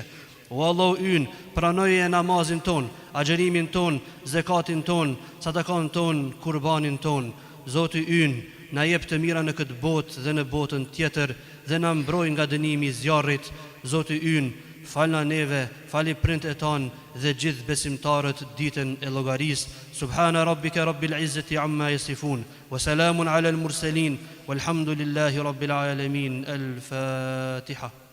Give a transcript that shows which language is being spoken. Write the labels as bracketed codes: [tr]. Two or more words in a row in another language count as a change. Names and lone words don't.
[sq] O Allahu ynë, pranoje namazin ton, agjerimin ton, zekatin ton, sadakan ton, kurbanin ton. Zoti ynë, na jep të mira në këtë botë dhe në botën tjetër dhe na mbroj nga dënimi i zjarrit. Zoti ynë, falna neve, fali prind e tanë dhe gjithë besimtarët ditën e llogarisë. [ar] سبحان ربك رب العزة عما يصفون، وسلام على المرسلين، والحمد لله رب العالمين. الفاتحة.